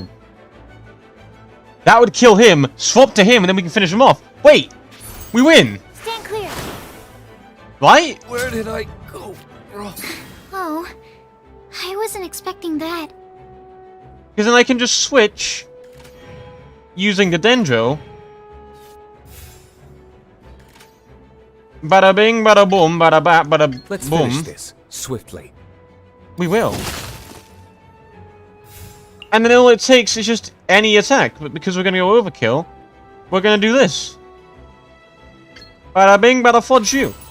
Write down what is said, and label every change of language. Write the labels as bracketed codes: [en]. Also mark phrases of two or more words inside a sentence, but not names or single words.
[en] That would kill him, swap to him, and then we can finish him off. Wait! We win! Stand clear. Right? Where did I go? Oh, I wasn't expecting that. Because then I can just switch using the Dendro. Bada bing, bada boom, bada bat, bada boom. Let's finish this swiftly. We will. And then all it takes is just any attack, but because we're gonna go overkill, we're gonna do this. Bada bing, bada fudge you.